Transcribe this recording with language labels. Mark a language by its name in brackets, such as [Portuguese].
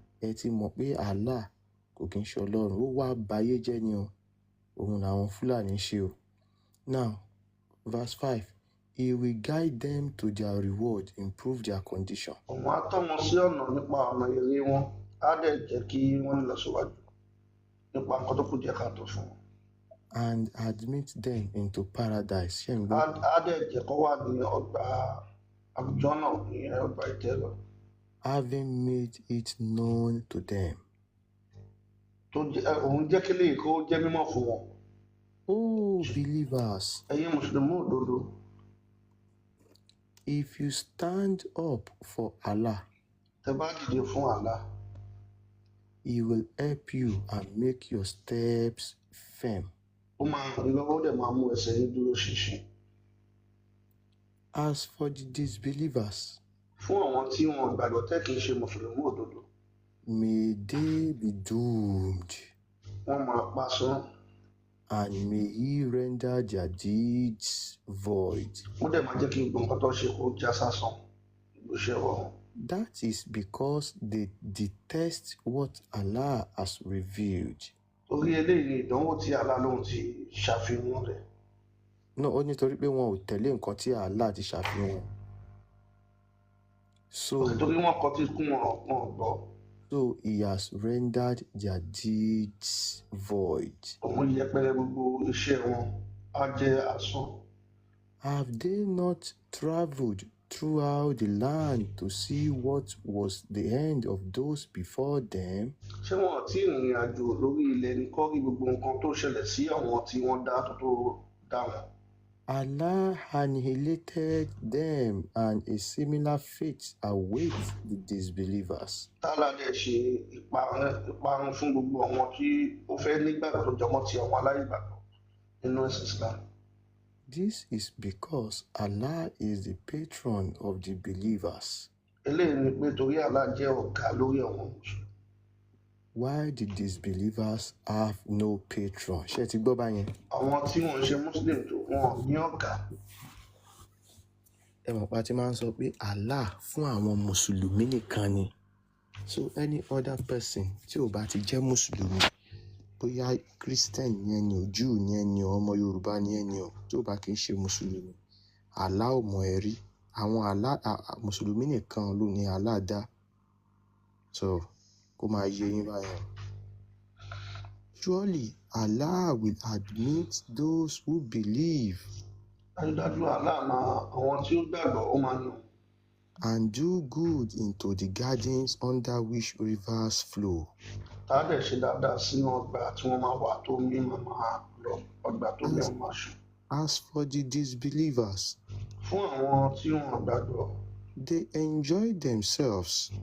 [Yoruba] Ẹ ti mọ̀ pé Allah kò kí ń ṣe Ọlọ́run, ó wá bayé jẹ́ ni o, òun làwọn Fúlàní ṣe o. [English] Now, verse 5. He will guide them to their reward, improve their condition, [Yoruba] òun á tọ́ wọn sí ọ̀nà nípa ọ̀nà èrè wọn, á dẹ̀ jẹ́ kí wọ́n lọ síwájú nípa nǹkan tó kù díẹ̀ káàtó fún wọn. [English] and admit them into paradise. [Yoruba] Ṣé ń gbọ́? Á dẹ̀ jẹ́ kó wà ní ọgbà àwùjọ náà, ní ọgbà ìtẹ́lọ, [English] Having made it known to them. [Yoruba] òun jẹ́ kí léyìí kó jẹ́ mímọ̀ fún wọn. [English] Oh, believers, [Yoruba] Ẹ̀yin mùsùlùmí òdodo, [English] if you stand up for Allah, [Yoruba] tẹ́ bá dìde fún Allah, [English] He will help you and make your steps firm. [Yoruba] ó máa ràn yín lọ́wọ́, ó dẹ̀ máa mú ẹsẹ̀ yín dúró ṣinṣin. [English] As for the disbelievers, [Yoruba] Fún àwọn tí wọn gbàgbọ́ tẹ́ kìí ṣe mùsùlùmí òdodo, [English] may they be doomed, [Yoruba] wọ́n máa pasán, [English] and may He render their deeds void. [Yoruba] ó dẹ̀ máa jẹ́ kí gbogbo nǹkan tó ṣe kó já sásán, ìgbésẹ̀ wọn. [English] That is because they detest what Allah has revealed. [Yoruba] Torí eléyìí ni ìdánwò tí Allah lóhun ti ṣàfihàn rẹ̀. No, ó nítorí pé wọn ò tẹ̀lé nǹkan tí Allah ti ṣàfihàn. Torí wọ́n kọtí kún wọn gbọ́. [English] So He has rendered their deeds void. [Yoruba] Òun yẹpẹrẹ gbogbo iṣẹ́ wọn, á jẹ́ asán. [English] Have they not traveled throughout the land to see what was the end of those before them? [Yoruba] Ṣé wọn ò tí ì rìnrìn àjò lórí ilẹ̀ ní kọ́ rí gbogbo nǹkan tó ṣẹlẹ̀ sí àwọn tí wọ́n dá tó dá wọn? [English] Allah annihilated them, and a similar fate awaits the disbelievers. [Yoruba] Tálá dẹ̀ ṣe ìparun fún gbogbo àwọn tí ó fẹ́ nígbàgbọ́ tó jọmọ́ ti àwọn aláìgbàgbọ́ nínú ẹ̀sìn Islam. [English] This is because Allah is the patron of the believers, [Yoruba] Eléyìí ni pé torí Allah jẹ́ ọ̀gá lórí àwọn mùsùlùmí, [English] while the disbelievers have no patron. [Yoruba] Ṣé ẹ ti gbọ́ báyẹn? àwọn tí wọ́n ń ṣe Muslim tó wọn ní ọ̀gá. Ẹ mọ̀ pa ti máa ń sọ pé Allah fún àwọn mùsùlùmí nìkan ni. [English] So any other person [Yoruba] tí ò bá ti jẹ́ mùsùlùmí, bóyá Christian ni ẹni o, Jew ni ẹni o, ọmọ Yorùbá ni ẹni o, tí ò bá kì í ṣe mùsùlùmí, Allah ò mọ̀ ẹ́ rí. Àwọn mùsùlùmí nìkan ló ní Allah dá. So kó máa yé yín báyẹn. [English] Surely Allah will admit those who believe [Yoruba] Dájúdájú Allah máa àwọn tí ó gbàgbọ́ ó máa yàn, [English] and do good into the gardens under which rivers flow. [Yoruba] tá a dẹ̀ ṣe dáadáa sínú ọgbà tí wọ́n máa wà tó mí máa lọ, ọgbà tó mí máa ṣù. [English] As for the disbelievers, [Yoruba] Fún àwọn tí wọ́n gbàgbọ́, [English] they enjoy themselves,